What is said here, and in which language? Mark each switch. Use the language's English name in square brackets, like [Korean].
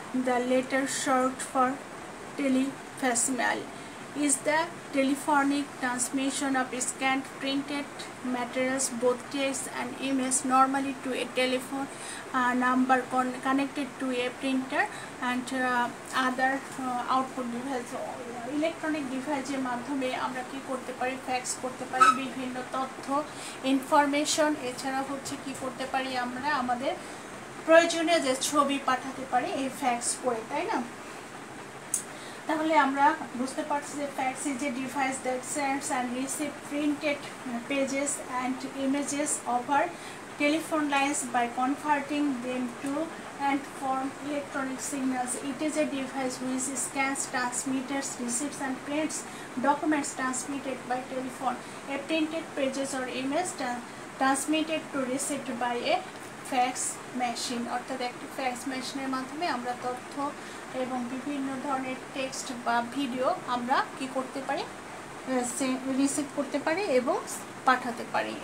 [English] The latter short for telefacsimile is the telephonic transmission of scanned printed materials, both text and image, normally to a telephone number connected to a printer and other output device. [Bangla] Electronic ডিভাইসের মাধ্যমে আমরা কি করতে পারি? Fax করতে পারি বিভিন্ন তথ্য, ইনফরমেশন। এছাড়া হচ্ছে কি করতে পারি? আমরা আমাদের প্রয়োজনীয় যে ছবি পাঠাতে পারি এই ফ্যাক্স করে, তাই না? তাহলে আমরা বুঝতে পারছি যে [English] Fax is a device that sends and receive printed pages and images over telephone lines by converting them to and form electronic signals. It is a device which scans, transmitters, receives and prints documents transmitted by telephone. A printed pages or image transmitted to received by a [Bangla] fax machine, অর্থাৎ একটি fax মেশিনের মাধ্যমে আমরা তথ্য এবং বিভিন্ন ধরনের text বা ভিডিও আমরা কি করতে পারি, রিসিভ করতে পারি এবং পাঠাতে পারি।